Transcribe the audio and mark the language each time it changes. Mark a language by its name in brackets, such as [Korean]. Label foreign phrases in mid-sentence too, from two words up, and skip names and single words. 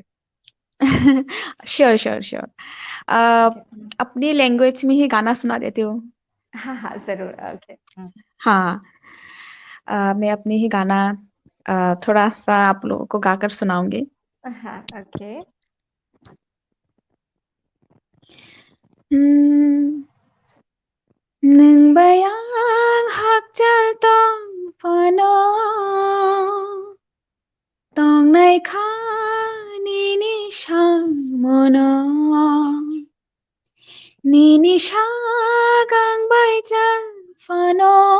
[English] Sure sure sure. [Hindi] ओके अपनी लैंग्वेज में ही गाना सुना देती हूँ। हाँ हाँ जरूर ओके। हाँ, मैं अपनी ही गाना थोड़ा सा आप लोगों को गाकर सुनाऊंगी। हाँ ओके। [Kok Borok] Hmm, Nang bayang hakjal tong pano tong na Tongnai kha ni shamona ni sha gang bai chan phano